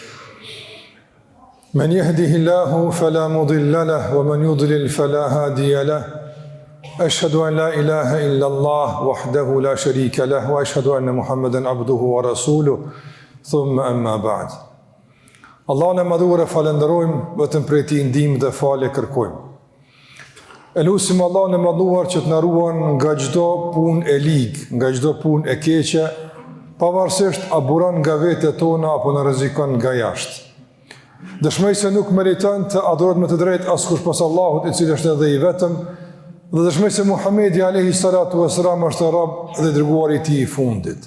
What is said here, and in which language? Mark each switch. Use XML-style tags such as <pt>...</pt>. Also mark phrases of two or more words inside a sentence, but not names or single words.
<ar>من يهده الله فلا مضل له ومن يضلل فلا هادي له. أشهد أن لا إله إلا الله وحده لا شريك له وأشهد أن محمدا عبده ورسوله ثم أما بعد.</ar> <sq>Allah në madhur e falenderojmë, vetëm prej Tij ndihmë dhe falje kërkojmë. E lutim Allah në madhuar që të na ruan nga çdo punë e ligë, nga çdo punë e keqe, pavarësisht a buron nga vetët tona apo na rrezikon nga jashtë. Dëshmoj se nuk meriton të adhurohet me të drejtë askush pas Allahut, i cili është edhe i vetëm, dhe dëshmoj se Muhamedi</sq> <ar>عليه الصلاة والسلام</ar> <sq>është rob dhe dërguari i Tij i fundit.</sq>